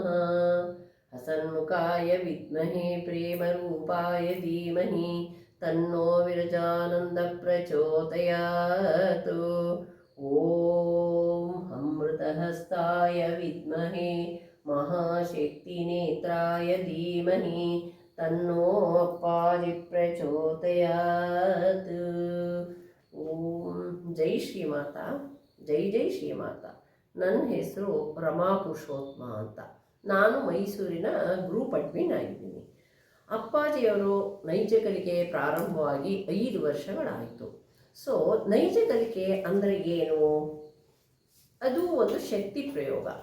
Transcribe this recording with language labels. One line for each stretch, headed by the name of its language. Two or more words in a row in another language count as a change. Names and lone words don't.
Sanskrit: ಹಸನ್ಮುಖಾಯ ವಿದ್ಮಹೆ ಪ್ರೇಮರೂಪಾಯ ಧೀಮಹಿ ತನ್ನೋ ವಿರಜಾನಂದ ಪ್ರಚೋದಯಾತ್. ಓಂ ಅಮೃತಹಸ್ತಾಯ ವಿದ್ಮಹೆ ಮಹಾಶಕ್ತಿನೇತ್ರಾಯ ಧೀಮಹಿ ತನ್ನೋ ಅಪ್ಪಾಜಿ ಪ್ರಚೋದಯಾತ್. ಓಂ ಜೈ ಶ್ರೀಮಾತಾ, ಜೈ ಜೈ ಶ್ರೀಮಾತಾ.
Kannada: ನನ್ನ ಹೆಸರು ರಮಾ ಪುರುಷೋತ್ತಮ ಅಂತ. ನಾನು ಮೈಸೂರಿನ
English: group admin
Kannada: ಆಗಿದ್ದೀನಿ. ಅಪ್ಪಾಜಿಯವರು ನೈಜ ಕಲಿಕೆ ಪ್ರಾರಂಭವಾಗಿ 5 ವರ್ಷಗಳಾಯಿತು. ಸೊ ನೈಜ ಕಲಿಕೆ ಅಂದರೆ ಏನು? ಅದು ಒಂದು ಶಕ್ತಿ ಪ್ರಯೋಗ.